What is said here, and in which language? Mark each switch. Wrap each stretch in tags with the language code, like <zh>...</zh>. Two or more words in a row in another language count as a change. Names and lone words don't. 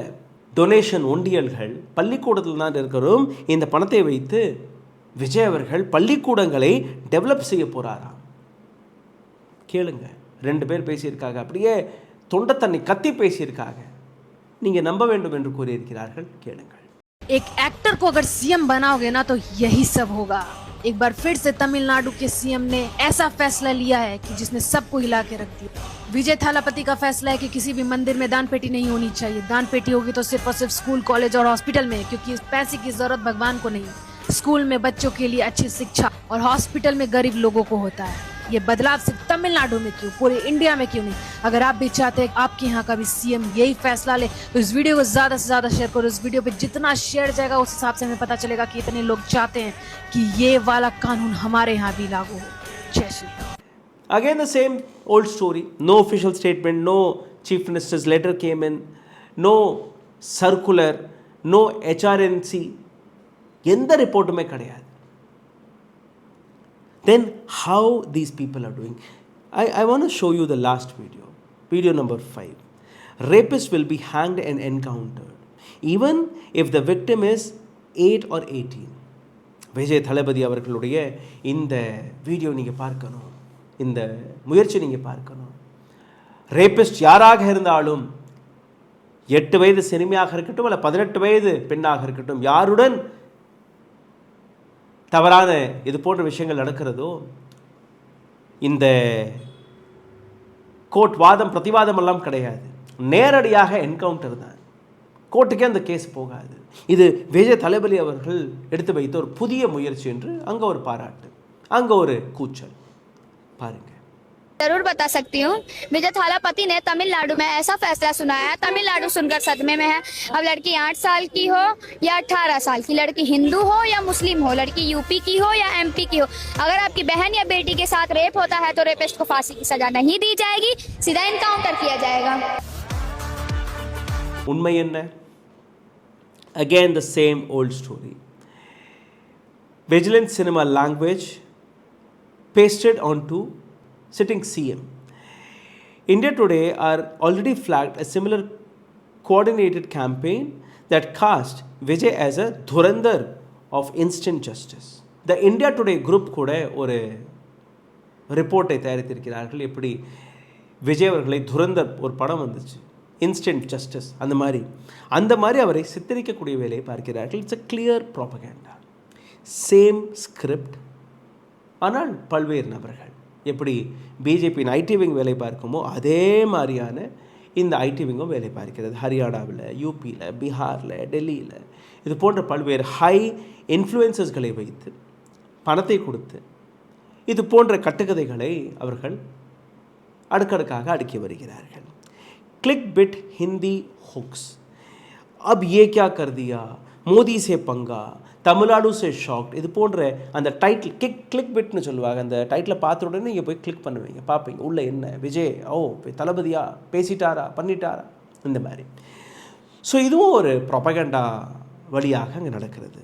<ta>டொனேஷன் ஒண்டியல்கள் பள்ளிக்கூடத்தில் தான் இருக்கிறோம். இந்த பணத்தை வைத்து விஜய் அவர்கள் பள்ளிக்கூடங்களை டெவலப் செய்ய போகிறாராம். கேளுங்க, 2 பேர் பேசியிருக்காங்க, அப்படியே தொண்டை தண்ணி கத்தி பேசியிருக்காங்க. நீங்கள் நம்ப வேண்டும் என்று கூறியிருக்கிறார்கள். கேளுங்கள்.</ta> <hi>एक एक्टर को अगर सीएम बनाओगे ना तो यही सब होगा. एक बार फिर से तमिलनाडु के सीएम ने ऐसा फैसला लिया है कि जिसने सबको हिला के रख दिया. विजय थालापति का फैसला है कि किसी भी मंदिर में दान पेटी नहीं होनी चाहिए. दान पेटी होगी तो सिर्फ और सिर्फ स्कूल, कॉलेज और हॉस्पिटल में, क्योंकि इस पैसे की जरूरत भगवान को नहीं. स्कूल में बच्चों के लिए अच्छी शिक्षा और हॉस्पिटल में गरीब लोगों को होता है. ये बदलाव सिर्फ तमिलनाडु में क्यों, पूरे इंडिया में क्यों नहीं? अगर आप भी चाहते हैं आपके यहाँ का भी सीएम यही फैसला ले तो इस वीडियो को ज्यादा से ज्यादा शेयर करो. इस वीडियो पे जितना शेयर जाएगा उस हिसाब से हमें पता चलेगा कि इतने लोग चाहते हैं कि ये वाला कानून हमारे यहाँ भी लागू हो. जय श्री राम.</hi> <en>Again the same old story. No official statement, no chief minister's letter came in, no circular, no HRNC.</en> <ta>எந்த ரிப்போர்ட்டுமே கிடையாது.</ta> <en>Then how these people are doing? I want to show you the last video number 5. Rapists will be hanged and encountered even if the victim is 8 or 18.</en> <ta>விஜய் தளபதி அவர்களுடைய இந்த வீடியோ நீங்கள் பார்க்கணும், இந்த முயற்சி நீங்கள் பார்க்கணும். ரேபிஸ்ட் யாராக இருந்தாலும், 8 வயது சிறுமியாக இருக்கட்டும் அல்ல 18 வயது பெண்ணாக இருக்கட்டும், யாருடன் தவறான இது போன்ற விஷயங்கள் நடக்கிறதோ, இந்த கோர்ட் வாதம் பிரதிவாதம் எல்லாம் கிடையாது, நேரடியாக என்கவுண்டர் தான். கோர்ட்டுக்கே அந்த கேஸ் போகாது. இது விஜய் தளபதி அவர்கள் எடுத்து வைத்த ஒரு புதிய முயற்சி என்று அங்கே ஒரு பாராட்டு, அங்கே ஒரு கூச்சல். பாருங்க.</ta> <hi>जरूर बता सकती हूँ। विजय थालापति ने तमिलनाडु में ऐसा फैसला सुनाया है, तमिलनाडु सुनकर सदमे में है। अब लड़की 8 साल की हो या 18 साल की, लड़की हिंदू हो या मुस्लिम हो, लड़की यूपी की हो या एमपी की हो, अगर आपकी बहन या बेटी के साथ रेप होता है तो रेपिस्ट को फांसी की सजा नहीं दी जाएगी, सीधा इनकाउंटर किया जाएगा।</hi> <ta>உண்மை என்ன?</ta> <en>Again the same old story. Vigilant cinema language pasted onto sitting CM. India Today are already flagged a similar coordinated campaign that cast Vijay as a Dhurandhar of instant justice. The India Today group</en> <ta>கூட ஒரு ரிப்போர்ட்டை தயாரித்திருக்கிறார்கள். எப்படி விஜய் அவர்களை துரந்தர் ஒரு படம் வந்துச்சு,</ta> <en>instant justice,</en> <ta>அந்த மாதிரி அவரை சித்தரிக்கக்கூடிய வேலையை பார்க்கிறார்கள்.</ta> <en>It's a clear propaganda. Same script, ஆனால் பல்வேறு நபர்கள்.</en> <ta>எப்படி பிஜேபி</ta> <en>IT wing</en> <ta>வேலை பார்க்குமோ அதே மாதிரியான இந்த</ta> <en>IT wing</en> <ta>வேலை பார்க்கிறது. ஹரியானாவில், யூபியில், பீகாரில், டெல்லியில் இது போன்ற பல்வேறு</ta> <en>high influencers</en> <ta>வைத்து பணத்தை கொடுத்து இது போன்ற கட்டுக்கதைகளை அவர்கள் அடுக்கடுக்காக அடுக்கி வருகிறார்கள்.</ta> <en>click bait Hindi hooks,</en> <hi>अब ये क्या कर दिया, मोदी से पंगा, तमिलनाडु से शॉक्ड,</hi> <ta>இது போன்ற அந்த டைட்டில்</ta> <en>click bait</en> <ta>சொல்லுவாங்க. அந்த டைட்டில் பார்த்த உடனே நீங்கள் போய் கிளிக் பண்ணுவீங்க, பார்ப்பீங்க உள்ளே என்ன, விஜய் தளபதியா பேசிட்டாரா பண்ணிட்டாரா, இந்த மாதிரி. ஸோ இதுவும் ஒரு ப்ரொபகண்டா வழியாக அங்கே நடக்கிறது.</ta>